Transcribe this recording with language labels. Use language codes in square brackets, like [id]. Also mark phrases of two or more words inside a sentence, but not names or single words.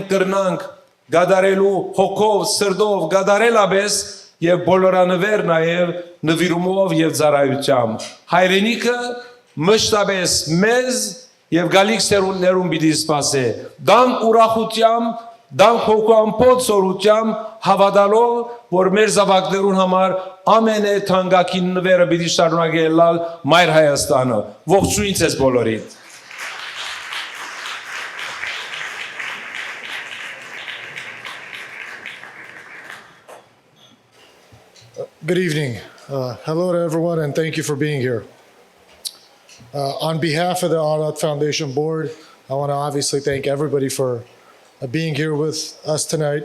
[hy] կրնանք կատարելու հոգով, սրտով, կատարելապես եւ բոլորանվեր նաեւ նվիրումով եւ ծառայությամբ։ Հայրենիքը մշտապես մեզ եւ գալիք սերունդներուն պիտի սպասե։ Դանք ուրախությամբ Դանք հոգամփոց սորությամբ հավատալով, որ մեր զավակներուն համար ամենե թանկագին նվերը պիտի շարունակել մայր Հայաստանը։ Ողջույն ձեզ բոլորիդ։ [en] Good evening. Hello to everyone and thank you for being here. On behalf of the Ararat Foundation Board, I want to obviously thank everybody for being here with us tonight.